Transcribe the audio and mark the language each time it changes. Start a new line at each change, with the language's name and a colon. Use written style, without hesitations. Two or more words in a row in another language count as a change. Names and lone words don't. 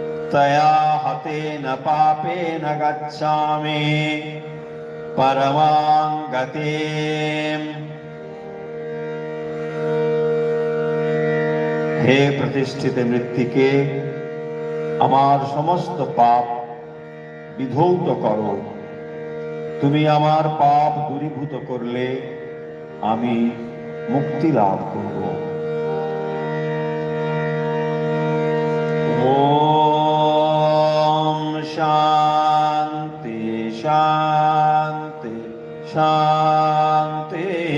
Sanskrit: तया हतेन पापेन गच्छामि परमां गतिम्। हे प्रतिष्ठित मृत्तिके
Bangla: আমার সমস্ত পাপ বিধৌত করো। তুমি আমার পাপ দূরীভূত করলে আমি মুক্তি লাভ করব।
Sanskrit: ओम् शान्ति शान्ति शान्ति।